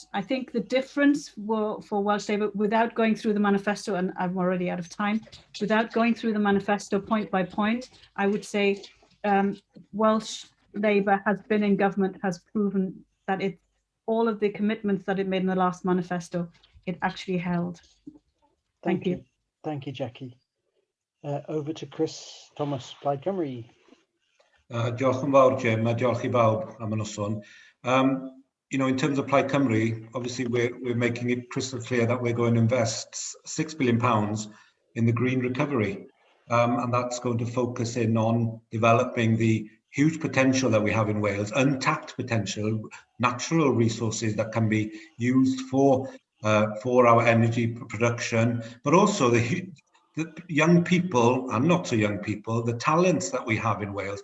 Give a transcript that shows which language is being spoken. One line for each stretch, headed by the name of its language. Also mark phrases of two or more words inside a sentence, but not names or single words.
English: I think the difference for Welsh Labour, without going through the manifesto, and I'm already out of time, without going through the manifesto point by point, I would say Welsh Labour has been in government, has proven that all of the commitments that it made in the last manifesto, it actually held. Thank you. Thank you, Jackie. Over to Chris Thomas, Plaid Cymru.
Welsh: Diolch yn fawr, Jim, a diolch I bawb am y noson.
English: You know, in terms of Plaid Cymru, obviously we're making it crystal clear that we're going to invest £6 billion in the green recovery. And that's going to focus in on developing the huge potential that we have in Wales, untapped potential, natural resources that can be used for our energy production, but also the young people and not so young people, the talents that we have in Wales.